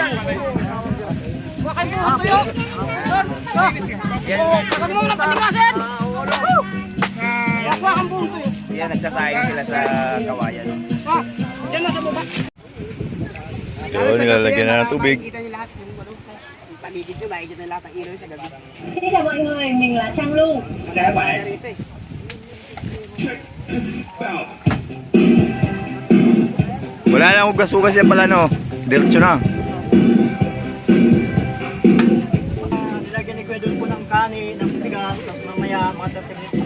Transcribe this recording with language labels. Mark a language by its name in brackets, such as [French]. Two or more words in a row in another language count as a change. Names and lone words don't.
[Filipino] Bakit mo tuyo? Bakit mo napatingasin? Bakit ang buong tuyo? Yan, nagsasayang sila sa kawayan. Diyan na sa baba. Yun, nilalagyan na ng tubig. Kita niyo lahat yung paligid nyo, makikita niyo lahat ng ilaw sa gabi. [Vietnamese] Xin chào mọi người, mình là Trang Lu. [Filipino] Rito eh. Wala na akong gas-ugas yan pala, no? Diretso na. Nilagyan ni Kuya doon po ng kanin, ng bigas, tapos mamaya mga dating nila.